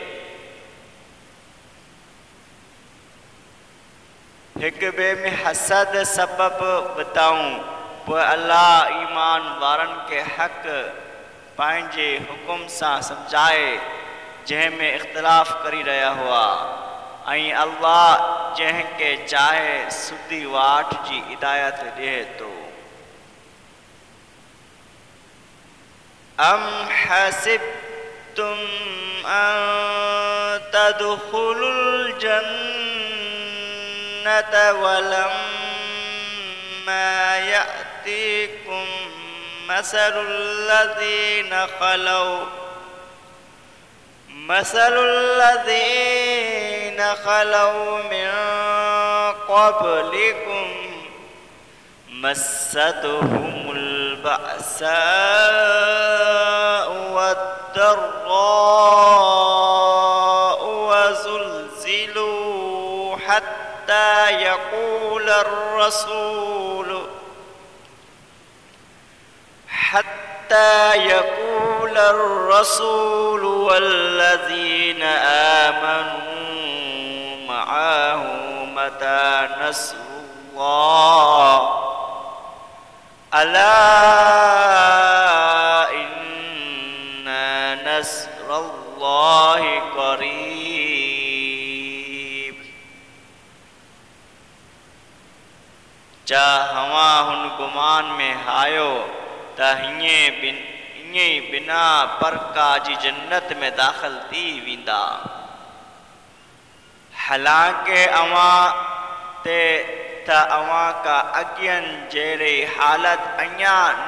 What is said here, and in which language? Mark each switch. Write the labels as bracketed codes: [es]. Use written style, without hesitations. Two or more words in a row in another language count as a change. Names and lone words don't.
[sd] हिक ॿिए में हसद सबबु वधाऊं पोइ अल्लाह ईमान वारनि खे हक़ पंहिंजे हुकुम सां सम्झाए जंहिंमें इख़्तिलाफ़ करी रहिया हुआ ऐं अल्लाह जंहिंखे चाहे सुधी वाट जी हिदायत ॾिए थो [ar] أم حسبتم أن تدخلوا الجنة ولما يأتكم مثل الذين خلوا من قبلكم مستهم البأساء والضراء وزلزلوا حتى यक़ूल الرسول والذين آمنوا معه متى نصر الله ألا إن نصر الله قريب [sd] जा हवा हुन गुमान में आयो त हीअं बिना परका जी जन्नत में दाख़िल थी वेंदा हालांकि अवां ते त अवां का अॻियनि जहिड़ी हालत अञा न